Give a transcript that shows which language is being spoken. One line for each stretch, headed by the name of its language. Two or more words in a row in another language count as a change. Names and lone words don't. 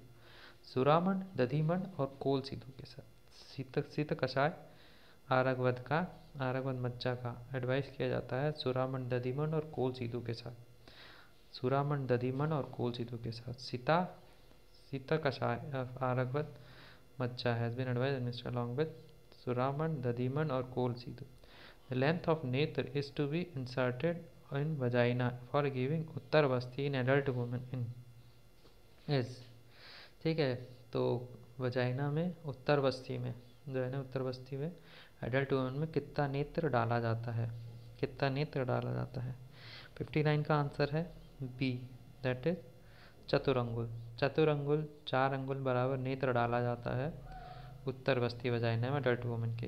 Hindi: सुरामंड, दधिमंड और कोल सीधू के साथ शीत कषाय आरगवद मज्जा का एडवाइस किया जाता है सुरामंड, दधिमंड और कोल सीधू के साथ। सुरामंड, दधिमंड और कोल सीधू के साथ शीत कषाय आरगवद मज्जा
English: has been advised administered along with
Hindi: सुरामंड, दधिमंड और कोल सीधू।
English: The length of नेत्र is to be inserted in vagina for giving उत्तरवस्थी in adult women in is।
Hindi: ठीक है, तो वजाइना में उत्तरवस्थी में जो है ना, उत्तरवस्थी में
English: adult women
Hindi: में कितना नेत्र डाला जाता है? 59 का आंसर है बी,
English: that is
Hindi: चतुरंगुल। 4 अंगुल बराबर नेत्र डाला जाता है उत्तरवस्थी वजाइना में
English: adult women
Hindi: के।